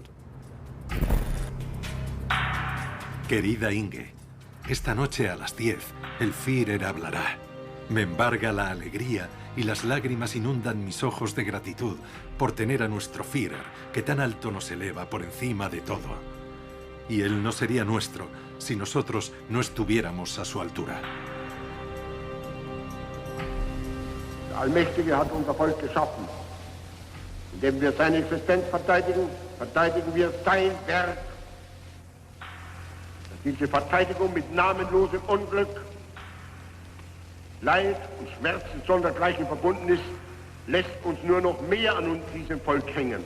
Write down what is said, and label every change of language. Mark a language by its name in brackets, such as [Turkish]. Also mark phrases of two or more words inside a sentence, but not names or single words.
[Spanish] Querida Inge, esta noche a las 10, el Führer hablará. Me embarga la alegría y las lágrimas inundan mis ojos de gratitud por tener a nuestro Führer, que tan alto nos eleva por encima de todo. Y él no sería nuestro si nosotros no estuviéramos a su altura. [German] Der Allmächtige hat unser Volk geschaffen. Indem wir seine Existenz verteidigen, verteidigen wir sein Werk. Diese Verteidigung mit namenlosem Unglück, Leid und Schmerzen sondergleichen verbunden ist, lässt uns nur noch mehr an diesem Volk hängen.